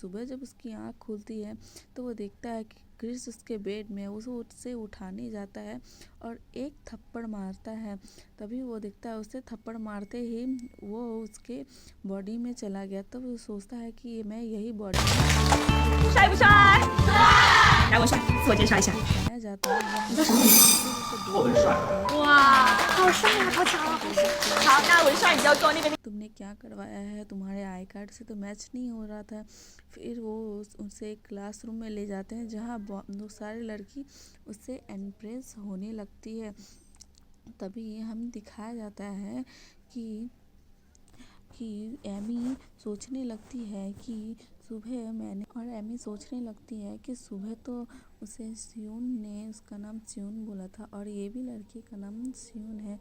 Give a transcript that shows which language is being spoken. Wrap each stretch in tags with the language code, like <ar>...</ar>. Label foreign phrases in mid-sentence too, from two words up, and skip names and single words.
<hi>सुबह जब उसकी आँख खुलती है तो वो देखता है कि क्रिस उसके बेड में उससे उठाने जाता है और एक थप्पड़ मारता है। तभी वो देखता है उसे थप्पड़ मारते ही वो उसके बॉडी में चला गया। तब वो सोचता है कि मैं यही बॉडी</hi> <zh>帅不帅？来，我帅，自我介绍一下。</zh> <hi>बताया जाता है।</hi> <zh>你叫什么名字？我很帅。哇，好帅啊，好强啊，好帅！好，那文帅你就坐那边。</zh> <hi>तुमने क्या करवाया है, तुम्हारे आई कार्ड से तो मैच नहीं हो रहा था। फिर वो उसे एक क्लासरूम में ले जाते हैं, जहाँ बहुत सारी लड़की उससे इम्प्रेस होने लगती है। तभी हम दिखाया जाता है कि एमी सोचने लगती है कि सुबह तो उसे शियोन ने उसका नाम शियोन बोला था और ये भी लड़की का नाम शियोन है।</hi>